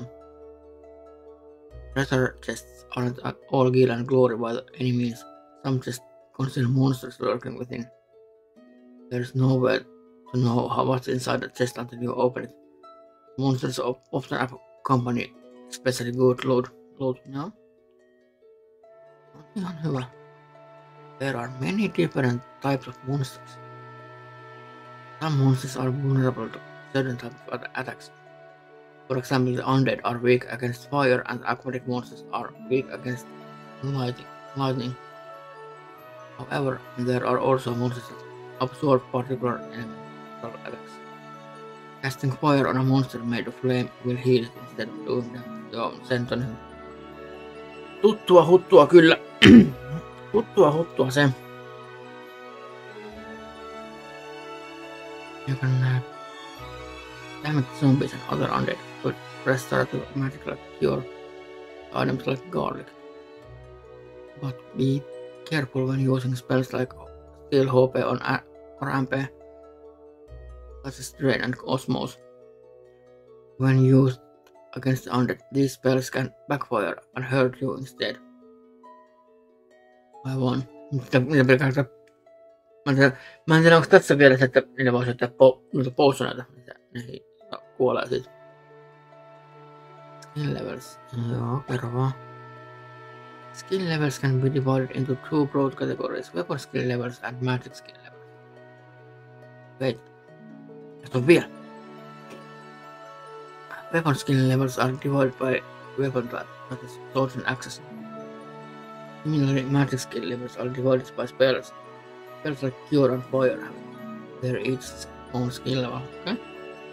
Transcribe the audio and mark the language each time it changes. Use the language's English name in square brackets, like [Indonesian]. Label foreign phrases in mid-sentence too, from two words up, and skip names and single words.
[English] Treasure chests aren't all gil and glory by any means. Some chests conceal monsters lurking within. There's no way to know what's inside the chest until you open it. Monsters often accompany especially good loot. [Finnish] No? Ihan hyvä. [English] There are many different types of monsters. Some monsters are vulnerable to certain types of attacks. For example, the undead are weak against fire and aquatic monsters are weak against lightning. However, there are also monsters that absorb particular elemental attacks. Casting fire on a monster made of flame will heal it instead of doing damage. [Finnish] Joo, sen on hyvä. Tuttua huttua kyllä. Tuttua se. [English] You can damage zombies and other undead with restorative magic like cure items like garlic. But be careful when using spells like steal HP or MP, such as drain and osmose. When used against the undead, these spells can backfire and hurt you instead. [Finnish] Aivan. Niitä pelkästään. Mä en tiedä, onko tässä vielä se, että niitä voisi ottaa noita potioneita. Ne kuolee siitä. [English] Skill levels. [Finnish] Joo, kerro vaan. [English] Skill levels can be divided into two broad categories: weapon skill levels and magic skill levels. Wait. [Finnish] Tästä on vielä. [English] Weapon skill levels are divided by weapon type, such as swords and axes. Similarly, magic skill levels are divided by spells. Spells like cure and fire have their each own skill level. Okay?